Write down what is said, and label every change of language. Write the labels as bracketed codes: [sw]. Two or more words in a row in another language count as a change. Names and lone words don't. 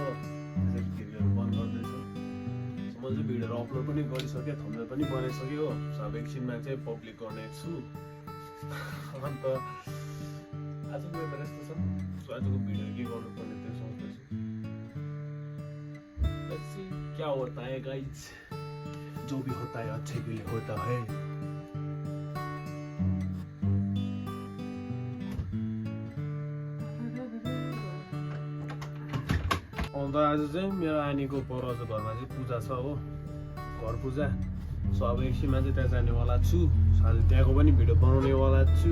[ne] खिड्कीहरू बन्द गर्दैछ। मैले चाहिँ भिडियोहरू अपलोड पनि गरिसकेँ, थम्बनेल पनि बनाइसकेँ हो। अब एकछिनमा चाहिँ पब्लिक गर्ने छु। अन्त आजको वेदर यस्तो छ। सो आजको भिडियो के गर्नुपर्ने त्यो सोच्दैछु। [en] let's see [hi] क्या होता है गाइज। जो भी होता है अच्छे के लिए होता है। [ne] अन्त आज चाहिँ मेरो आनीको परज घरमा चाहिँ पूजा छ हो, घर पूजा। सो अब एकछिनमा चाहिँ त्यहाँ जानेवाला छु। आज त्यहाँको पनि भिडियो बनाउनेवाला छु।